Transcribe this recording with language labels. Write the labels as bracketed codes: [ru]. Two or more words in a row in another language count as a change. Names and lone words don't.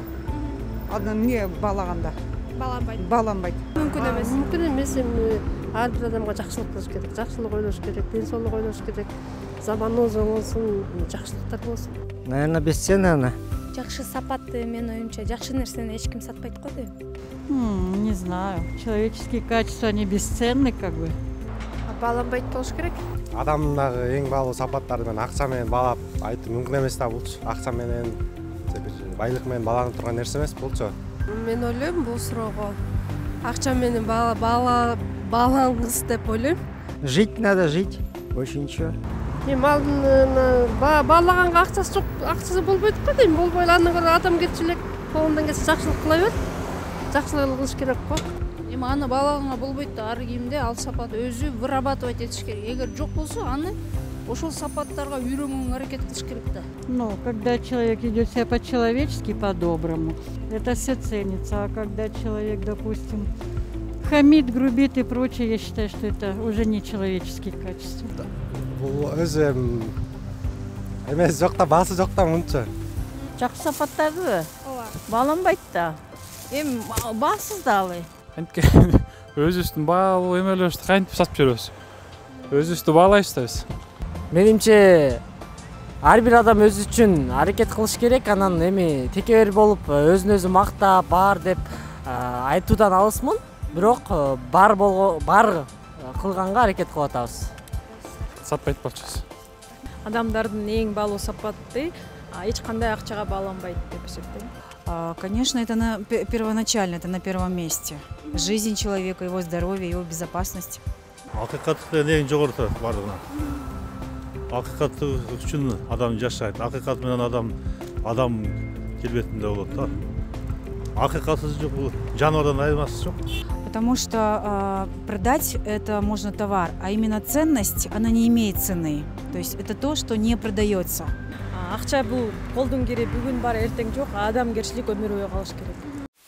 [ky] Адам эмне баалаганда? Бааланбайт. Мүмкүн эмес. Мүмкүн эмес. Ар бир адамга жакшылык кылыш керек, жакшылык ойлош керек, ден соолук ойлош керек. Заманыбыз оңолсун, жакшылыктар болсун. [ru] Наверное, бесценно. [ky] Жакшы сапатты, мен оюмча, жакшы нерсени эч ким сатпайт го дейм. [ru] Не знаю. Человеческие качества, они бесценны, как бы. [ky] Бааланбайт болуш керек. Адамдагы эң баалуу сапаттарды мен акча менен баалап айтып мүмкүн эмес да булчу. Акча менен, байлык менен бааланып турган нерсе эмес булчу. Мен ойлойм, бул суроого акча менен баалангыс деп ойлойм. [ru] Жить надо, жить. Больше ничего. [ky] Эми баалаганга акчасы жок, акчасы болбойт го дейм. Болбой эле андан көрө адамгерчилик колундан келсе жакшылык кыла бер. Жакшылык кылыш керек го. Эми аны баалаганга болбойт да, ар кимде ал сапат өзү вырабатывать этиш керек. Эгер жок болсо, аны ошол сапаттарга үйрөнгөнгө аракет кылыш керек да. [ru] Ну, когда человек идет себя по-человечески, по-доброму, это все ценится. А когда человек, допустим, хамит, грубит и прочее, я считаю, что это уже не человеческие качества. [ky] Бул өзү эмес жок да, баасы жок да мынча. Жакшы сапаттарды бааланбайт да. Эми баасыз да алай. Анткени өзүбүздүн баалуу эмелерибизди кантип сатып жүрөбүз? Өзүбүздү баалайбыз да биз. Менимче ар бир адам өзү үчүн аракет кылыш керек, анан эми текебер болуп өзүн өзү мактап бар деп айтуудан алысмын. Бирок бар кылганга аракет кылып атабыз. Сатпайт болчубуз. Адамдардын эң баалуу сапаты эч кандай акчага бааланбайт деп эсептейм. [ru] Конечно, это первоначально, это на первом месте. Жизнь человека, его здоровье, его безопасность. [ky] Акыйкаттык эң жогоруда бардыгына. Акыйкаттык үчүн адам жашайт. Акыйкат менен адам келбетинде болот да. Акыйкатсыз жок, жаныбардан айырмасы жок. [ru] Потому что продать это можно товар, а именно ценность, она не имеет цены. То есть это то, что не продается. [ky] Акча бул колдун кири, бүгүн бар, эртең жок, адамгерчилик өмүр бою калыш керек.